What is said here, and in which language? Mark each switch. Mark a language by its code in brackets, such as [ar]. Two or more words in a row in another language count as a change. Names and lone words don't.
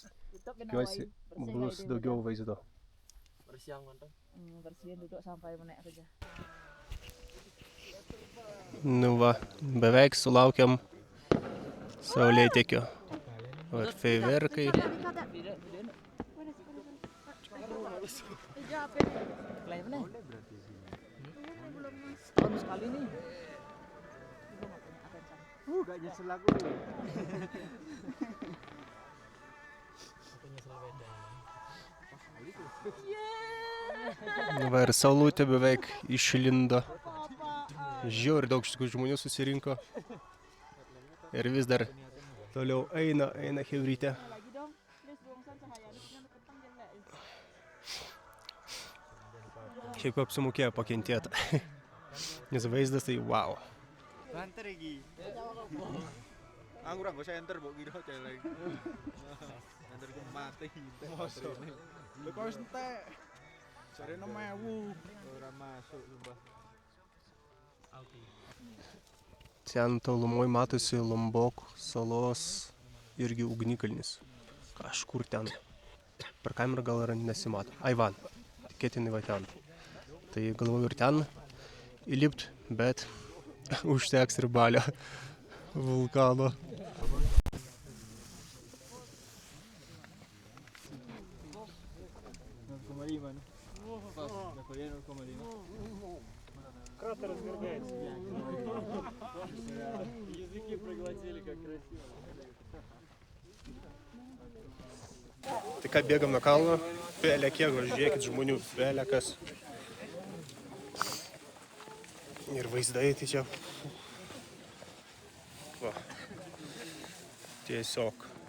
[lt] Tikiuosi bus daugiau vaizdo. Nu va, beveik sulaukiam saulėtekio. Ir feiverkai. [id] Sekali nih. Gak nyesel aku. [lt] Va ir saulutė beveik išlindo. Žiauriai daug žmonių susirinko. Ir vis dar toliau eina chebrytė. Šiaip apsimokėjo pakentėti. Nes vaizdas tai wow. [jv] Enter lagi. Aku ora bisa enter mbok kira aja lagi. Enter ku mati. Mosok. Lho kok entek. Jarene 1000 ora masuk sumpah. [lt] Ten tolumoj matosi Lombok salos irgi ugnikalnis. Kažkur ten. Per kamerą gal ir nesimato. Aivan. Tikėtinai va ten. Tai galvoju ir ten įlipt, bet užteks ir balio vulkano. [ru] Кратер разгоргается. Языки проглотили, как красиво. [lt] Tai ką bėgam nuo kalno, pelė kiek, žiūrėkit žmonių, pelė kas. Ir vaizdai tai čia. Va. Tiesiog.